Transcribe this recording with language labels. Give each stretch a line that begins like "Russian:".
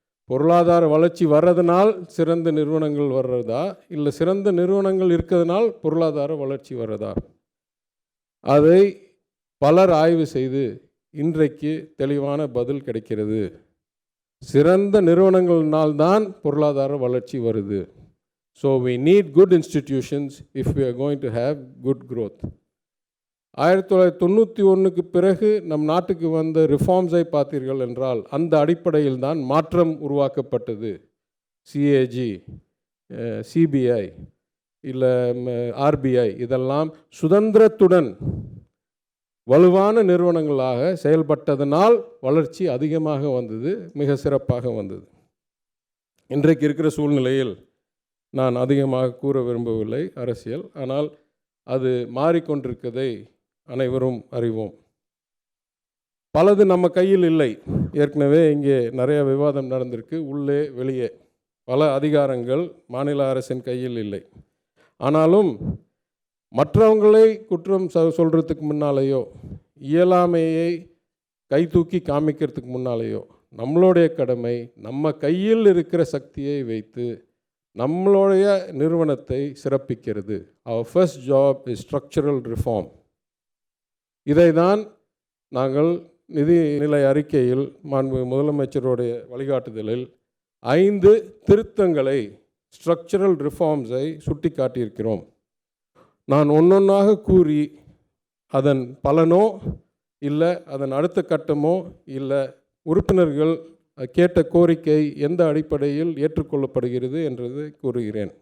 Tamil: பொருளாதார வளர்ச்சி வர்றதுனால் சிறந்த நிறுவனங்கள் வர்றதா, இல்லை சிறந்த நிறுவனங்கள் இருக்கிறதுனால் பொருளாதார வளர்ச்சி வர்றதா? அதை பலர் ஆய்வு செய்து இன்றைக்கு தெளிவான பதில் கிடைக்கிறது. சிறந்த நிறுவனங்கள்னால்தான் பொருளாதார வளர்ச்சி வருது.
English: So we need good institutions if we are going to have good growth.
Tamil: 1991க்கு பிறகு நம் நாட்டுக்கு வந்த ரிஃபார்ம்ஸை பார்த்தீர்கள் என்றால் அந்த அடிப்படையில் தான் மாற்றம் உருவாக்கப்பட்டது. சிஏஜி, சிபிஐ, இல்லை ஆர்பிஐ, இதெல்லாம் சுதந்திரத்துடன் வலுவான நிறுவனங்களாக செயல்பட்டதனால் வளர்ச்சி அதிகமாக வந்தது, மிக சிறப்பாக வந்தது. இன்றைக்கு இருக்கிற சூழ்நிலையில் நான் அதிகமாக கூற விரும்பவில்லை அரசியல், ஆனால் அது மாறிக்கொண்டிருக்கதை அனைவரும் அறிவோம். பலது நம்ம கையில் இல்லை. ஏற்கனவே இங்கே நிறைய விவாதம் நடந்திருக்கு. உள்ளே வெளியே பல அதிகாரங்கள் மாநில அரசின் கையில் இல்லை. ஆனாலும் மற்றவங்களை குற்றம் சொல்கிறதுக்கு முன்னாலேயோ, இயலாமையை கை தூக்கி காமிக்கிறதுக்கு முன்னாலேயோ, நம்மளுடைய கடமை நம்ம கையில் இருக்கிற சக்தியை வைத்து நம்மளுடைய நிறுவனத்தை சிறப்பிக்கிறது.
English: our first job is structural reform.
Tamil: இதை தான் நாங்கள் நிதிநிலை அறிக்கையில் மாண்புமிகு முதலமைச்சருடைய வழிகாட்டுதலில் 5 திருத்தங்களை, ஸ்ட்ரக்சரல் ரிஃபார்ம்ஸை சுட்டி காட்டியிருக்கிறோம். நான் ஒன்றொன்றாக கூறி அதன் பலனோ இல்லை அதன் அடுத்த கட்டமோ இல்லை உறுப்பினர்கள் கேட்ட கோரிக்கை எந்த அடிப்படையில் ஏற்றுக்கொள்ளப்படுகிறது என்றதை கூறுகிறேன்.